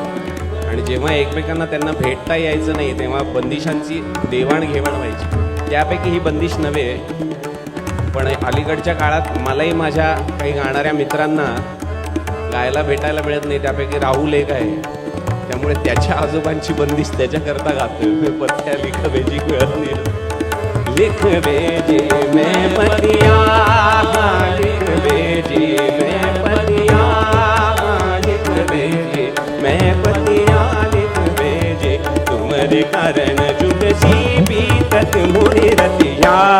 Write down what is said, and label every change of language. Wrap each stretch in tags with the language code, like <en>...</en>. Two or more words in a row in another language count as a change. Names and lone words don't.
<mr>आणि जेव्हा एकमेकांना त्यांना भेटता यायचं नाही तेव्हा बंदिशांची देवाणघेवाण व्हायची. त्यापैकी ही बंदिश नव्हे, पण अलीकडच्या काळात मलाही माझ्या काही गाणाऱ्या मित्रांना गायला भेटायला मिळत नाही. त्यापैकी राहुल एक आहे, त्यामुळे त्याच्या आजोबांची बंदिश त्याच्याकरता गातो.</mr> <hi>पत्या लिख बेजी</hi> <mr>कळत नाही.</mr> <hi>लिख बेजी मैं पतिया लिख बेजी मैं पतिया लिख बेजी मैं पतिया लिख बेजे तुम्हारे कारण जुटसी बीतत मोरी रतिया</hi>